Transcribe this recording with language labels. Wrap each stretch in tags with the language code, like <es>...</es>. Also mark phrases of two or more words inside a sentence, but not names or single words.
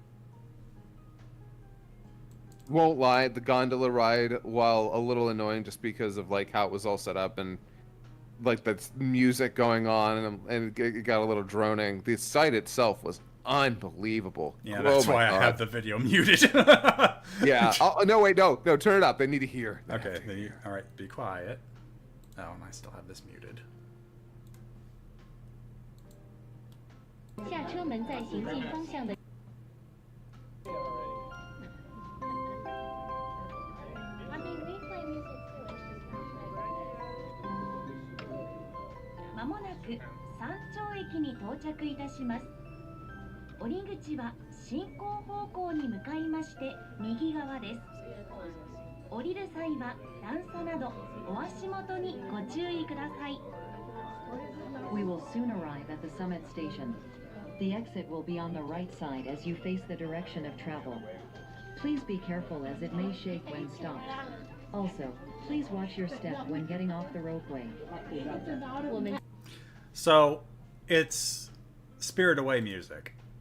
<en>Won't lie, the gondola ride, while a little annoying just because of like how it was all set up and like the music going on and it got a little droning. The site itself was unbelievable. Yeah, that's why I have the video muted. Yeah. Oh, no, wait, no, turn it up. They need to hear. Okay, all right, be quiet. Oh, and I still have this muted.</en> <zh>下车门在行进方向的。</zh> <ja>まもなく山頂駅に到着いたします。降り口は進行方向に向かいまして右側です。降りる際は段差などお足元にご注意ください。</ja> <en>We will soon arrive at the summit station. The exit will be on the right side as you face the direction of travel. Please be careful as it may shake when stopped. Also, please watch your step when getting off the ropeway. So, it's Spirit Away music.</en>